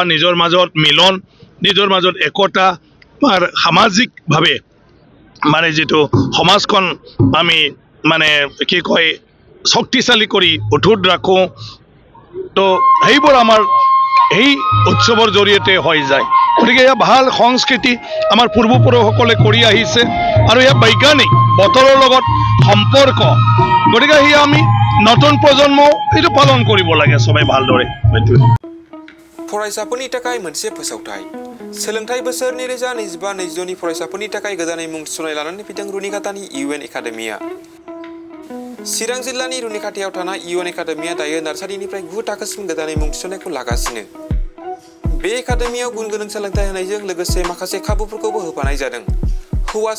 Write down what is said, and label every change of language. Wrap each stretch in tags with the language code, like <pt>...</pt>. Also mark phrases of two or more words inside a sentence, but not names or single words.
<as>নিজৰ মাজত মিলন নিজৰ মাজত একতা আৰু সামাজিকভাৱে মানে যেটো সমাজখন আমি মানে কি কয় শক্তিশালী কৰি অটুট ৰাখো তো সেইবোৰ আমাৰ এই উৎসৱৰ জৰিয়তে হৈ যায় গতিকে এয়া ভাল সংস্কৃতি আমাৰ পূৰ্বপুৰুষসকলে কৰি আহিছে আৰু এয়া বৈজ্ঞানিক বতৰৰ লগত সম্পৰ্ক গতিকে এই আমি নতুন প্ৰজন্ম এইটো পালন কৰিব লাগে সবাই ভালদৰে</as> <brx>फरायसाफोरनि थाखाय मोनसे फोसावथाय सोलोंथाइ बोसोर 2025-2026 नि फरायसाफोरनि थाखाय गोदानै मुं थिसननाय लानानै फैदों रुनिखातानि इउएन एकाडेमिया चिरां जिल्लानि रुनिखातायाव थानाय इउएन एकाडेमिया दायो नार्सारिनिफ्राय 9 थाखोसिम गोदानै मुं थिसननायखौ लागासिनो बे एकाडेमियाव गुन गोनां सोलोंथाइ होनायजों लोगोसे माखासे खाबुफोरखौबो होफानाय जादों हौवासा</brx>